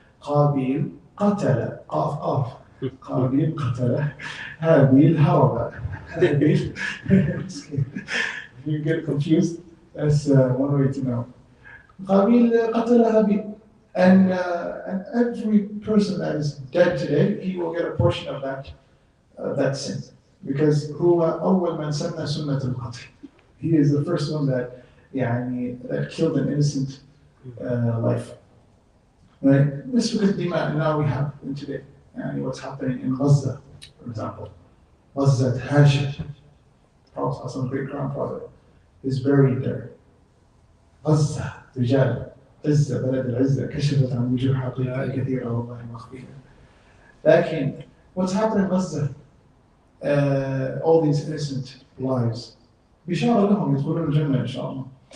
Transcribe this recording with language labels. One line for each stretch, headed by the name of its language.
English: Qabil qatala, qaf qaf. Qabil qatala, Habil hawaba. Habil. If you get confused, that's one way to know. Qabil qatala Habil. And every person that is dead today, he will get a portion of that sin. Because
Arabic: هو أول من سن سنة القتل.
English: He is the first one that killed an innocent life. Right? This is
Arabic: الدماء
English: now we have in today. What's happening in Gaza, for example. Gaza Hashim, Prophet, some great grandfather, is buried there.
Arabic: Gaza, رجال عزة بلد العزة كشفت عن وجوه حقيقة كثيرة والله مخفية. لكن
English: what's happening in Gaza? All these innocent lives.
Arabic: بشارة لهم يدخلون الجنة إن شاء الله.